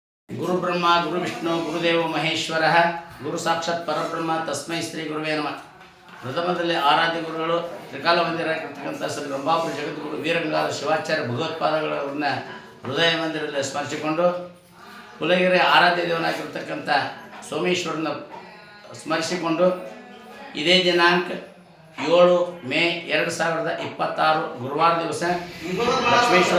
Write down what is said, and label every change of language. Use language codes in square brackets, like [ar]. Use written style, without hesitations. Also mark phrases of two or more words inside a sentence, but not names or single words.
[sa] गुरु ब्रह्मा गुरु विष्णु गुरुदेव महेश्वर गुरु साक्षात् परब्रह्म तस्मै श्री गुरुवे नमः। [kn] प्रथमದಲ್ಲಿ ಆರಾಧ್ಯ ಗುರುಗಳು ತ್ರಿಕಾಲ ಮಂದಿರವಾಗಿರತಕ್ಕಂಥ ಶ್ರೀ ರಂಭಾಪುರಿ ಜಗದ್ಗುರು ವೀರಂಗಾಲ ಶಿವಾಚಾರ್ಯ ಭಗವತ್ಪಾದಗಳನ್ನ ಹೃದಯ ಮಂದಿರದಲ್ಲಿ ಸ್ಮರಿಸಿಕೊಂಡು ಕುಲಗಿರಿ ಆರಾಧ್ಯ ದೇವನಾಗಿರತಕ್ಕಂಥ ಸೋಮೇಶ್ವರನ ಸ್ಮರಿಸಿಕೊಂಡು ಇದೇ ದಿನಾಂಕ 7 ಮೇ 2026 ಗುರುವಾರ ದಿವಸ ಲಕ್ಷ್ಮೇಶ್ವರ